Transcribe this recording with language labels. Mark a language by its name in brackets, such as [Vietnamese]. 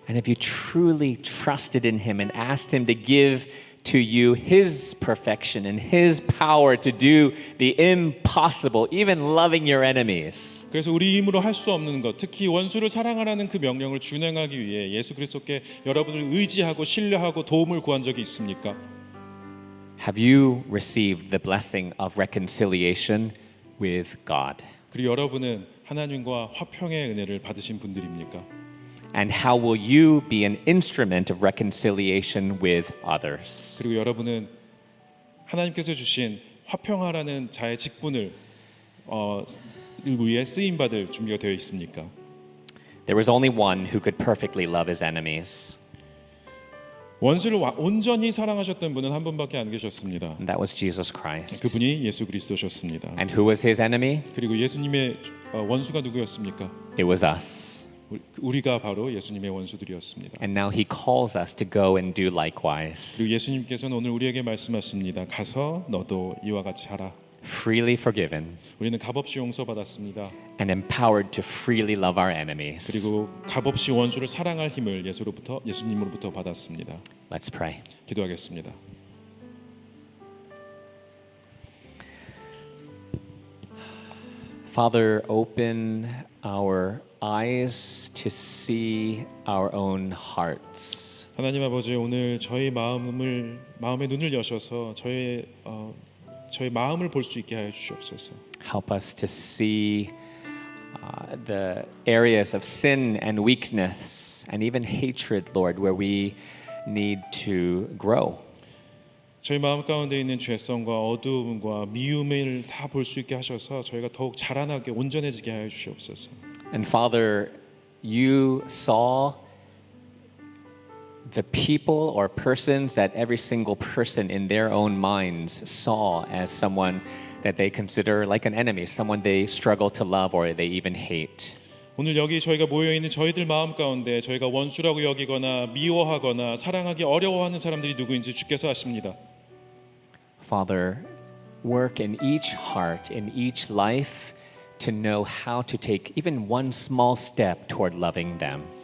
[English] And have you truly trusted in Him and asked Him to give to you His perfection and His power to do the impossible, even loving your enemies? [Korean] 그래서 우리 힘으로 할 수 없는 것, 특히 원수를 사랑하라는 그 명령을 준행하기 위해 예수 그리스도께 여러분을 의지하고 신뢰하고 도움을 구한 적이 있습니까? [English] Have you received the blessing of reconciliation with God? [Korean] 그리고 여러분은 하나님과 화평의 은혜를 받으신 분들입니까? [English] And how will you be an instrument of reconciliation with others? [Korean] 그리고 여러분은 하나님께서 주신 화평하라는 자의 직분을 위해 쓰임 받을 준비가 되어 있습니까? [English] There was only one who could perfectly love his enemies, [Korean] 원수를 온전히 사랑하셨던 분은 한 분밖에 안 계셨습니다. [English] and that was Jesus Christ. [Korean] 그분이 예수 그리스도셨습니다. [English] And who was his enemy? [Korean] 그리고 예수님의 원수가 누구였습니까? [English] It was us. [Korean] 우리가 바로 예수님의 원수들이었습니다. [English] And now he calls us to go and do likewise. [Korean] 그리고 예수님께서는 오늘 우리에게 말씀하십니다. 가서 너도 이와 같이 하라. [English] Freely forgiven [Korean] 우리는 값없이 용서받았습니다. [English] and empowered to freely love our enemies. [Korean] 그리고 값없이 원수를 사랑할 힘을 예수님으로부터 받았습니다. [English] Let's pray. [Korean] 기도하겠습니다. [English] Father, open our eyes to see our own hearts. [Korean] 하나님 아버지, 오늘 저희 마음의 눈을 여셔서 저희 마음을 볼 수 있게 하여 주시옵소서. [English] Help us to see the areas of sin and weakness and even hatred, Lord, where we need to grow. [Korean] 저희 마음 가운데 있는 죄성과 어두움과 미움을 다 볼 수 있게 하셔서 저희가 더욱 자라나게 온전해지게 하여 주시옵소서. [English] And Father, you saw the people or persons that every single person in their own minds saw as someone that they consider like an enemy, someone they struggle to love or they even hate. [Korean] 오늘 여기 저희가 모여 있는 저희들 마음 가운데 저희가 원수라고 여기거나 미워하거나 사랑하기 어려워하는 사람들이 누구인지 주께서 아십니다. [English] Father, work in each heart, in each life to know how to take even one small step toward loving them.